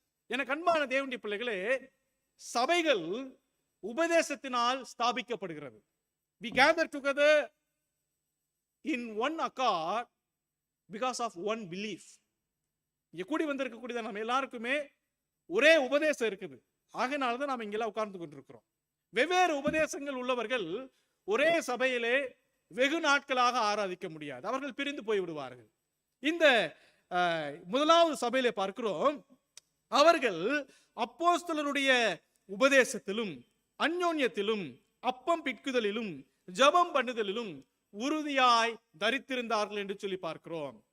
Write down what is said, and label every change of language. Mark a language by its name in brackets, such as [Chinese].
[Tamil] எனக்கு அன்பான தேவனுடைய பிள்ளைகளே, சபைகள் உபதேசத்தினால் ஸ்தாபிக்கப்படுகிறது. [English] We gather together in one accord because of one belief. [Tamil] இங்க கூடி வந்திருக்கக்கூடிய நம்ம எல்லாருக்குமே ஒரே உபதேசம் இருக்குது. ஆகையினால்தான் நாம் இங்கெல்லாம் உட்கார்ந்து கொண்டிருக்கிறோம். வெவ்வேறு உபதேசங்கள் உள்ளவர்கள் ஒரே சபையிலே வெகு நாட்களாக ஆராதிக்க முடியாது. அவர்கள் பிரிந்து போய் விடுவார்கள். இந்த முதலாவது சபையிலே பார்க்கிறோம், அவர்கள் அப்போஸ்தலருடைய உபதேசத்திலும் அந்யோன்யத்திலும் அப்பம் பிட்குதலிலும் ஜெபம் பண்ணுதலிலும் உறுதியாய் தரித்திருந்தார்கள் என்று சொல்லி பார்க்கிறோம்.